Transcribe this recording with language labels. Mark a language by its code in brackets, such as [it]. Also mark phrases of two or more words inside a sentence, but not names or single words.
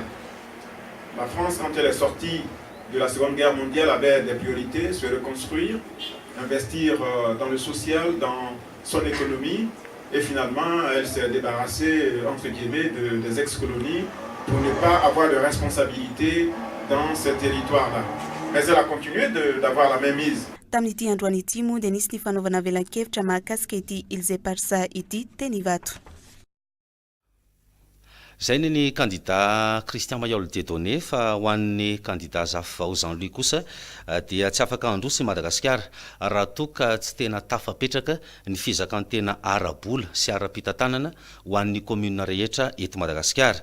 [fr] La France, quand elle est sortie de la Seconde Guerre mondiale, avait des priorités, se reconstruire, investir dans le social, dans son économie, et finalement, elle s'est débarrassée, entre guillemets, des ex-colonies pour ne pas avoir de responsabilité dans ces territoires-là. Mais elle a continué d'avoir la même mise. [mg] Tamin'ity androany ity moa dia nisy ny fanaovana velan-kevitra mahakasika ity Ilze Parsa ity teny Ivato. Zay ny candidat Christian Mayol Dieudonné fa ho an'ny candidat Zafao Jean-Louis kosa dia tsy afaka handroso i Madagasikara raha toa ka tsy tena tafapetraka ny fizakantena arabola sy ara-pitantanana ho an'ny commune rehetra eto Madagasikara.